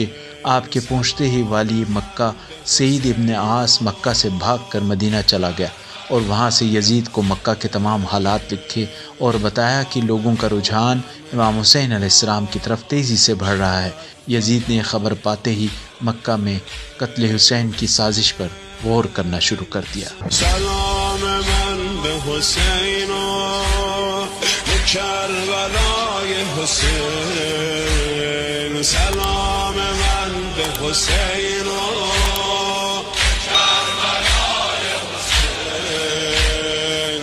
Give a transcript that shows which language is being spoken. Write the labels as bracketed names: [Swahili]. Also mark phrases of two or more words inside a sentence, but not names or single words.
[Urdu] آپ کے پہنچتے ہی والی مکہ سعید ابن عاص مکہ سے بھاگ کر مدینہ چلا گیا، اور وہاں سے یزید کو مکہ کے تمام حالات لکھے اور بتایا کہ لوگوں کا رجحان امام حسین علیہ السلام کی طرف تیزی سے بڑھ رہا ہے۔ یزید نے خبر پاتے ہی مکہ میں قتل حسین کی سازش پر غور کرنا شروع کر دیا۔ [Persian] سلام من به حسین و کربلای حسین. سلام من به حسین و کربلای حسین.